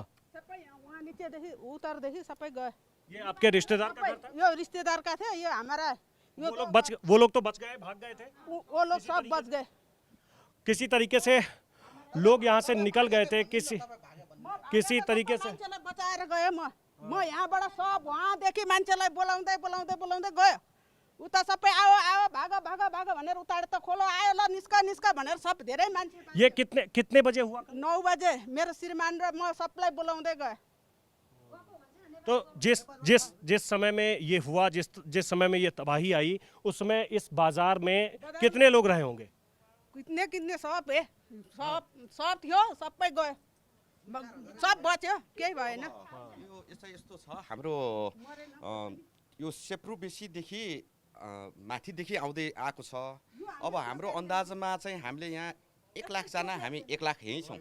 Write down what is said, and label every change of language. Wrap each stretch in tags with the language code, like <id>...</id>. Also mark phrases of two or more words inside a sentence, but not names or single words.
<ne>उतर देखी सबै गए।</ne> <hi>ये आपके रिश्तेदार का घर था? यो रिश्तेदार का थे, ये हमारा। वो लोग तो बच गए, भाग गए थे। वो लोग सब बच गए। किसी तरीके से लोग यहाँ से निकल गए थे, किसी तरीके से</hi> <ne>बचाएर गए। म यहाँबाट सब वहाँदेखि मान्छेलाई बोलाउँदै गयो। उता सबै आओ भाग भनेर उतार त खोलो आयो, ल निस्का भनेर सब धेरै मान्छे।</ne> <hi>ये कितने बजे हुआ?</hi> <ne>9 बजे मेरो श्रीमान र म सबलाई बोलाउँदै गए।</ne> <hi>तो जिस समय में ये हुआ, जिस समय में ये तबाही आई, उस समय इस बाजार में कितने लोग रहे होंगे? कितने सब है,</hi> <ne>सब थियो, सबै गयो, सब बच्यो, केही भएन। यो यस्तो छ हाम्रो यो सेप्रु बेसीदेखि माथिदेखि आउँदै आएको छ। अब हाम्रो अन्दाजमा चाहिँ हामीले यहाँ 1 लाखजना हामी 1 लाख यहीँ छौँ।</ne>